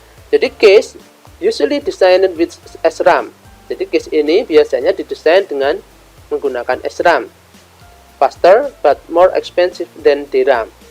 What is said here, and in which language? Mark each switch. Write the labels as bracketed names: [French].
[English] Jadi cache usually designed with SRAM. [Indonesian] Jadi cache ini biasanya didesain dengan menggunakan SRAM. [English] Faster but more expensive than DRAM.